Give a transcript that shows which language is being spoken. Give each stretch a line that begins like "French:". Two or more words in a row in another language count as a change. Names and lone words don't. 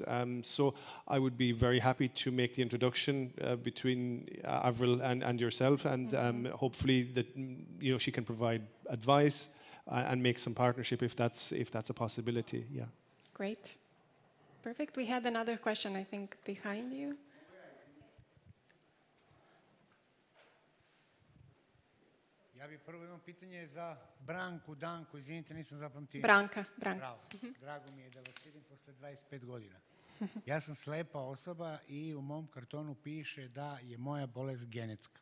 English: So I would be very happy to make the introduction between Avril and yourself, and hopefully that she can provide advice and make some partnership if that's a possibility. Yeah. Great. Perfect. We had another question, I think, behind you.
Serbian: Ja bih prvo imam pitanje za Branku, Danku, izvinite, nisam zapamtio. Branka. Bravo. Drago mi je da vas vidim posle 25 godina. Ja sam slepa osoba i u mom kartonu piše da je moja bolest genetska.